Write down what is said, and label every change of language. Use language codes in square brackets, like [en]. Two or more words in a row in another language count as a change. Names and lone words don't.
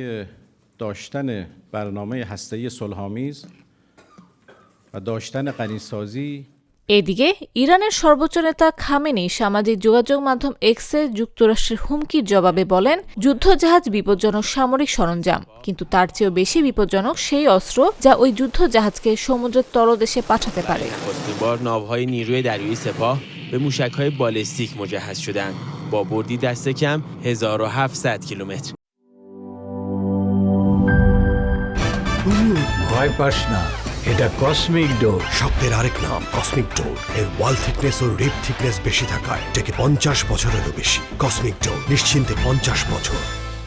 [bn] এদিকে ইরানের সর্বোচ্চ নেতা খামেনি সামাজিক যোগাযোগ মাধ্যম এক্সে যুক্তরাষ্ট্রের হুমকির জবাবে বলেন, যুদ্ধজাহাজ বিপজ্জনক সামরিক সরঞ্জাম, কিন্তু তার চেয়েও বেশি বিপজ্জনক সেই অস্ত্র যা ওই যুদ্ধজাহাজকে সমুদ্রের তলদেশে পাঠাতে পারে। [fa] به موشک‌های بالستیک مجهز شدند با بردی دست کم 1700 কিলোমিটার। [bn] ভয় পাস না, এটা কসমিক ডোর। শব্দের আরেক নাম কসমিক ডোর। এর [en] wall thickness [bn] ও [en] rip thickness [bn] বেশি থাকায় এটাকে 50 বছরেরও বেশি। কসমিক ডোর, নিশ্চিন্তে 50 বছর।